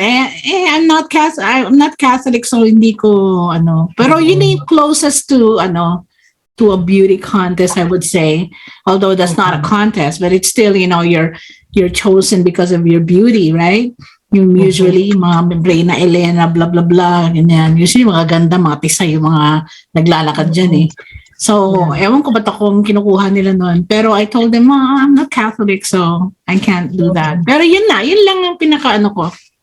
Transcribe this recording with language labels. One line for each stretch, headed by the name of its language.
English: I'm not Catholic, so
Filipino: hindi ko, pero yun yung
English: closest to a beauty contest, I would say. Although that's not a contest, but it's still, you're chosen because of your beauty, right?
Filipino: Yung usually, mga Reina Elena, blah, blah, blah, ganyan. Usually, mga ganda, mga pisay, yung mga naglalakad dyan eh. So, ewan ko ba't akong kinukuha nila noon.
English: Pero I told them, I'm not Catholic, so I can't do that.
Filipino: Pero yun lang ang pinaka-ano ko.